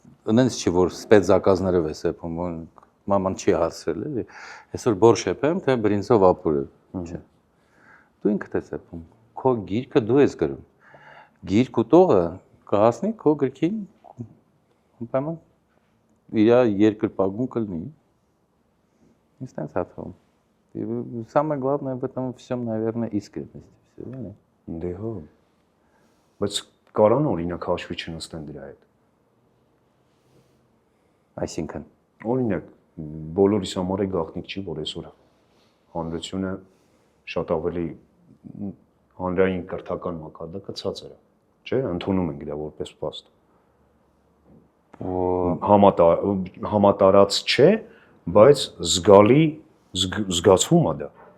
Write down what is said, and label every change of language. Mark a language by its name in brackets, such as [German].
[Armenian] այնց չի որ սպեցզակազներով ես էփում, մաման չի հասրել, էլի։ Այսօր բորշ էփեմ, թե բրինձով ապուրը, չէ։ Դու ինքդ ես էփում։ Քո գիրքը դու ես գրում։ Գիրք ուտողը կհասնի քո գրքին, ուրեմն իր երկրպագուն կլինի։ Инстанция. [Russian] И самое главное в этом всем, наверное, искренность. [Armenian] Դե հո։ Բայց կարան օրինակ հաշվի չնստեն դրա հետ։ Այսինքն օրինակ բոլորիս համար է գաղտնիք չի, որ այսօր հանրությունը շատ ավելի հանրային կրթական մակարդակը ցածր է, չէ՞, ընդունում ենք դա որպես փաստ։ Համատարած չէ, բայց զգալի զգացվում է դա։